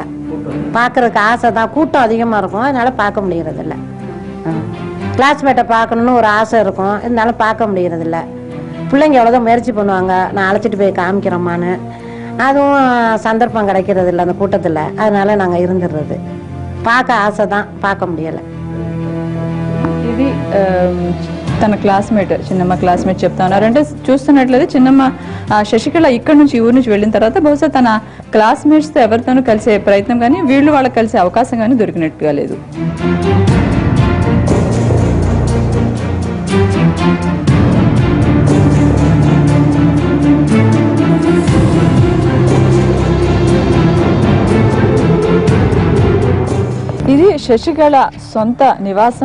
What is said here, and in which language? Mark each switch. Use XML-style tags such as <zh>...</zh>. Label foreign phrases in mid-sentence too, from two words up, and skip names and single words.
<ta>பார்க்கறதுக்கு ஆசை தான், கூட்டம் அதிகமாக இருக்கும், அதனால பார்க்க முடியறதில்ல. கிளாஸ்மேட்டை பார்க்கணுன்னு ஒரு ஆசை இருக்கும், இருந்தாலும் பார்க்க முடியறதில்ல. பிள்ளைங்க எவ்வளோதான் முயற்சி பண்ணுவாங்க, நான் அழைச்சிட்டு போய் காமிக்கிறோமான்னு. அதுவும் சந்தர்ப்பம் கிடைக்கிறது இல்லை அந்த கூட்டத்தில், அதனால நாங்கள் இருந்துடுறது. பார்க்க ஆசை தான், பார்க்க முடியலை.</ta> <te>ఇది తన క్లాస్మేట్, చిన్నమ్మ క్లాస్మేట్ చెప్తా ఉన్నారంటే చూస్తున్నట్లయితే చిన్నమ్మ శశికళ ఇక్కడ నుంచి ఊరి నుంచి వెళ్ళిన తర్వాత బహుశా తన క్లాస్మేట్స్తో ఎవరితోనూ కలిసే ప్రయత్నం కానీ వీళ్ళు వాళ్ళకి కలిసే అవకాశం కానీ దొరికినట్టుగా లేదు. ఇది శశికళ సొంత నివాసం.</te>